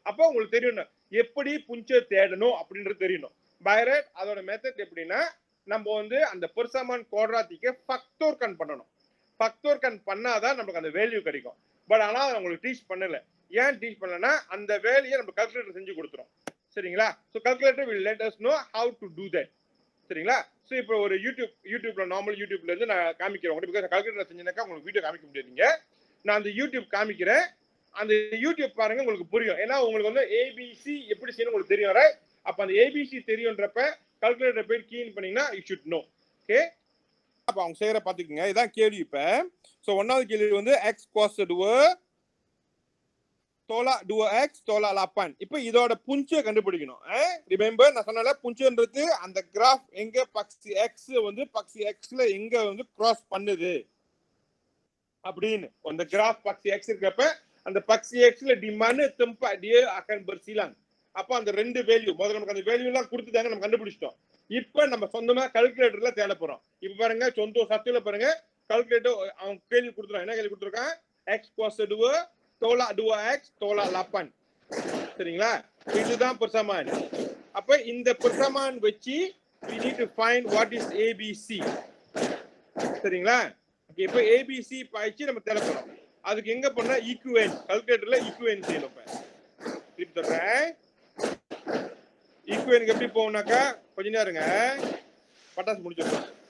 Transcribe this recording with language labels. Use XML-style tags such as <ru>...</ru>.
<ta>அப்போ உங்களுக்கு தெரியணும் எப்படி புஞ்ச தேடணும் அப்படின்றது தெரியணும். பைரட் அதோட மெத்தட் எப்படின்னா, நம்ம வந்து அந்த பெர்சமான் குவாட்ராட்டிக்கை ஃபக்டோர்கன் பண்ணணும். ஃபக்டோர்கன் பண்ணாதான் நமக்கு அந்த வேல்யூ கிடைக்கும். பட் ஆனா உங்களுக்கு டீச் பண்ணல. ஏன் டீச் பண்ணலன்னா அந்த வேலையை நம்ம கால்குலேட்டர் செஞ்சு கொடுத்துரும். சரிங்களா?</ta> <en>So calculator will let us know how to do that.</en> <ta>சரிங்களா? ஸோ இப்போ ஒரு யூடியூப்ல நார்மல் யூடியூப்ல இருந்து நான் காமிக்கிறேன். உங்களுக்கு கால்குலேட்டர் செஞ்சுனாக்கா உங்களுக்கு வீடியோ காமிக்க முடியாதுங்க. நான் அந்த யூடியூப் காமிக்கிறேன். அந்த யூடியூப் பாருங்க, உங்களுக்கு புரியும். ஏன்னா உங்களுக்கு வந்து ஏபிசி எப்படி செய்யணும் உங்களுக்கு தெரியும். அப்ப அந்த ஏபிசி தெரியும்ன்றப்ப கால்குலேட்டர் போய் கீன் பண்ணீங்கன்னா</ta> <en>you should know.</en> <ta>ஓகே, அப்ப அவங்க செய்யற பாத்துக்கங்க. இதான் கேள்வி. இப்ப சோ ஒன்னாவது கேள்வி வந்து x cos 2 தோலா 2x தோலா 8. இப்ப இதோட புஞ்சை கண்டுபிடிக்கணும். ரிமெம்பர் நான் சொன்னல புஞ்சன்றது அந்த கிராஃப் எங்க பக்சி x வந்து பக்சி xல எங்க வந்து கிராஸ் பண்ணுது அப்படின்னு. அந்த கிராஃப் பக்சி x இருக்கப்ப அந்த Bagchi xல demand</ta> <ms>tempat dia akan bersilang.</ms> <ta>அப்ப அந்த ரெண்டு வேல்யூ முதல்ல நமக்கு அந்த வேல்யூ எல்லாம் கொடுத்துட்டாங்க, நம்ம கண்டுபிடிச்சிட்டோம். இப்ப நம்ம சொந்தமா கால்குலேட்டர்ல தேட போறோம். இப்ப பாருங்க சொந்த சத்துல பாருங்க கால்குலேட்டர் அவன் கேள்வி கொடுத்துறான். என்ன கேள்வி கொடுத்துருக்கான்? x cos 2 tolak 2x tolak 8. சரிங்களா? இதுதான் persamaan. அப்ப இந்த persamaan வச்சு</ta> <en>we need to find what is ABC.</en> <ta>சரிங்களா? இப்ப ABC பாய்ச்சி நம்ம தேட போறோம். அதுக்கு எங்க பண்ணா ஈக்குவேன், கால்குலேட்டர்ல ஈக்குவேன் செய்யணும். இப்ப சொல்றேன் ஈக்குவேனுக்கு எப்படி போகணும்னாக்கா கொஞ்ச நேரங்க பட்டாசு முடிச்சிடலாம்.</ta>